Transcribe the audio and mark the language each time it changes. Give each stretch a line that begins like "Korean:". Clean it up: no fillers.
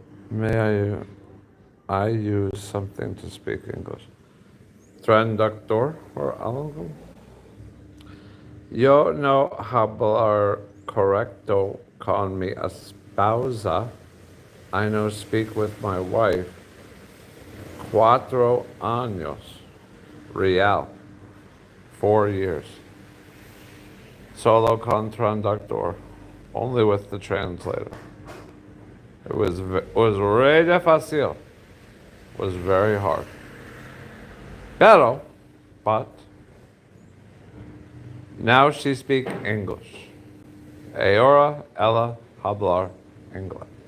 English: May I use something to speak English?
Spanish: Traductor or algo? Yo no hablar correcto con mi esposa.
English: I know speak with my wife. 4 años. Real. 4 years.
Spanish: Solo con traductor. Only with the translator.
English: It was really difícil. It was very hard. But now she speaks English.
Spanish: Ahora ella hablar inglés.